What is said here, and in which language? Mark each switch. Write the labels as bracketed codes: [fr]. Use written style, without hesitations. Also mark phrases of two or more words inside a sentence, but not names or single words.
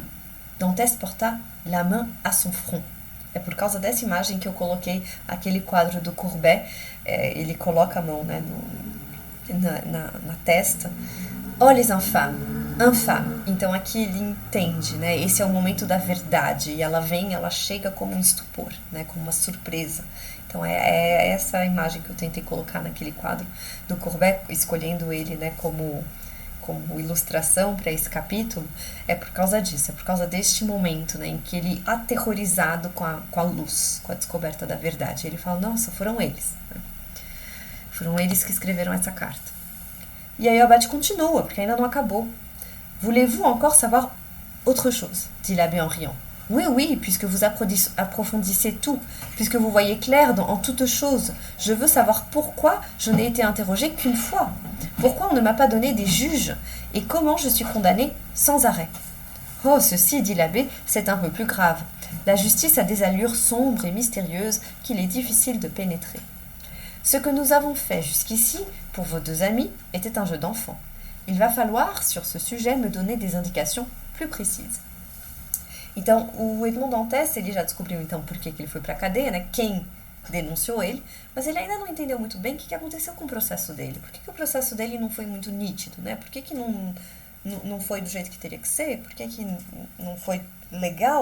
[fr] Dantès porta la main à son front. [pt] É por causa dessa imagem que eu coloquei aquele quadro do Courbet, ele coloca a mão, né, na testa. [fr] Oh, les infâmes! Infâme. [pt] Então aqui ele entende, né? Esse é o momento da verdade. E ela vem, ela chega como um estupor, né? Como uma surpresa. Então é essa a imagem que eu tentei colocar naquele quadro do Courbet, escolhendo ele, né, como ilustração para esse capítulo, é por causa disso, é por causa deste momento, né, em que ele, aterrorizado com a luz, com a descoberta da verdade, ele fala, nossa, foram eles. Né? Foram eles que escreveram essa carta. E aí o abade continua, porque ainda não acabou. [fr] Voulez-vous encore savoir autre chose? Dit l'abbé en riant. Oui, oui, puisque vous approfondissez tout, puisque vous voyez clair en toute chose. Je veux savoir pourquoi je n'ai été interrogé qu'une fois. Pourquoi on ne m'a pas donné des juges et comment je suis condamné sans arrêt. Oh, ceci, dit l'abbé, c'est un peu plus grave. La justice a des allures sombres et mystérieuses qu'il est difficile de pénétrer. Ce que nous avons fait jusqu'ici, pour vos deux amis, était un jeu d'enfant. Il va falloir, sur ce sujet, me donner des indications plus précises. [pt] Então, o Edmond Dantes, ele já descobriu, então, por que ele foi para a cadeia, né? Quem denunciou ele, mas ele ainda não entendeu muito bem o que aconteceu com o processo dele. Por que o processo dele não foi muito nítido, né? Por que não foi do jeito que teria que ser? Por que não foi legal?